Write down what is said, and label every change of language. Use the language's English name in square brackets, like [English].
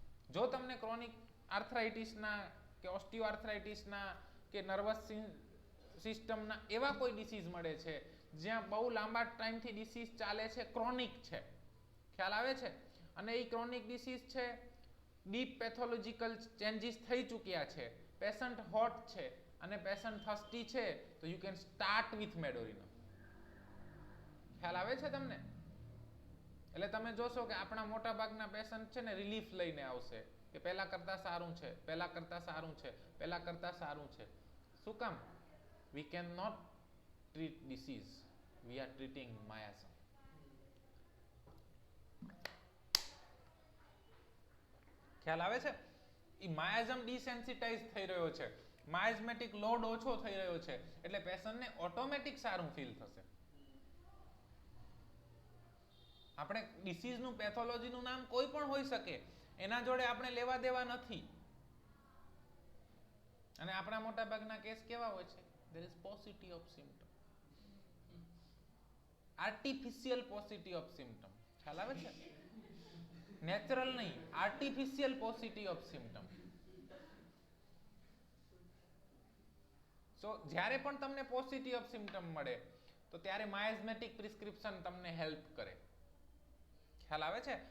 [Gujarati] જો તમને ક્રોનિક આર્થરાઇટિસના કે ઓસ્ટિયોઆર્થરાઇટિસના કે નર્વસ સિસ્ટમના એવા કોઈ ડિસીઝ મળે છે જ્યાં બહુ લાંબા ટાઈમથી ડિસીઝ ચાલે છે, ક્રોનિક છે, ખ્યાલ આવે છે, અને એ ક્રોનિક ડિસીઝ છે, ડીપ પેથોલોજીકલ ચેન્જીસ થઈ ચૂક્યા છે, પેશન્ટ હોટ છે અને પેશન્ટ થર્સ્ટી છે, તો [English] You can start with medorrhinum. [Gujarati] ખ્યાલ આવે છે તમને? એટલે તમે જોશો કે આપણા મોટા ભાગના પેશન્ટ છે ને રિલીફ લઈને આવશે કે પહેલા કરતા સારું છે, પહેલા કરતા સારું છે, પહેલા કરતા સારું છે. શું કામ? [English] we cannot treat disease, we are treating miasm. [Gujarati] ખ્યાલ આવે છે? એ માયાઝમ ડિસેન્સિટાઇઝ થઈ રહ્યો છે, માયાઝમેટિક લોડ ઓછો થઈ રહ્યો છે, એટલે પેશન્ટને ઓટોમેટિક સારું ફીલ થશે. આપણે ડિસીઝનું, પેથોલોજીનું નામ કોઈ પણ હોઈ શકે, એના જોડે આપણે લેવા દેવા નથી. અને આપણા મોટા ભાગના કેસ કેવા હોય છે? [English] there is paucity of symptom, artificial paucity of symptom. [Gujarati] ખ્યાલ આવે છે? [English] Natural નહીં, artificial paucity of symptom. [Gujarati] સો જ્યારે પણ તમને પોસિટી ઓફ સિમ્પટમ મળે તો ત્યારે માયાઝમેટિક પ્રિસ્ક્રિપ્શન તમને હેલ્પ કરે. ખ્યાલ આવે છે?